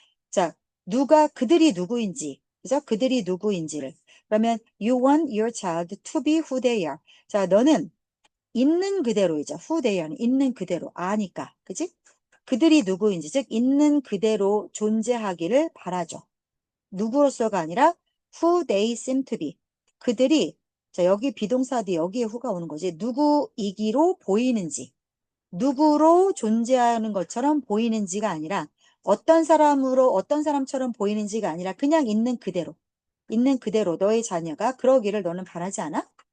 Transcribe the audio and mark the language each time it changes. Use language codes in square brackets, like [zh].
[ko] 자, 그들이 누구인지, 그죠? 그들이 누구인지를. 그러면 [en] you want your child to be who they are. [ko] 자, 너는 있는 그대로이죠. [en] who they are [ko] 는 있는 그대로 아니까, 그지? 그들이 누구인지, 즉 있는 그대로 존재하기를 바라죠. 누구로서가 아니라 [en] who they seem to be. [ko] 그들이 자 여기 비동사 뒤 여기에 who가 오는 거지. 누구이기로 보이는지. 누구로 존재하는 것처럼 보이는지가 아니라 어떤 사람처럼 보이는지가 아니라 그냥 있는 그대로 너의 자녀가 그러기를 너는 바라지 않아?